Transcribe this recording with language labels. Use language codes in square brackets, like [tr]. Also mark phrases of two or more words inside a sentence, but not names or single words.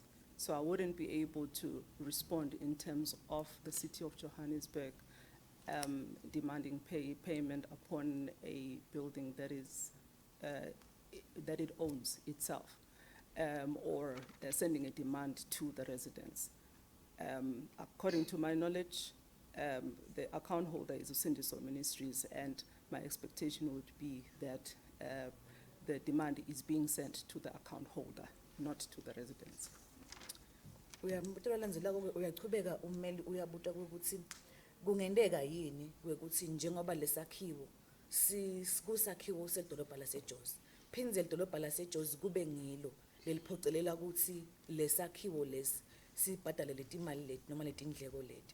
[en] So I wouldn't be able to respond in terms of the city of Johannesburg demanding payment upon a building that is, that it owns itself, or sending a demand to the residents. According to my knowledge, the account holder is Usindiso Ministries, and my expectation would be that the demand is being sent to the account holder, not to the residents. [ss] Uyambuto landzelako uyachubeka ummeli uyabuta ukuthi kungendeka yini ukuthi njengoba lesakhiwo kusakhiwo sedolobha laseJozi phindze idolobha laseJozi kube ngilo leliphocelela ukuthi lesakhiwo lesi sibhadale letimali leti noma letindleko leti.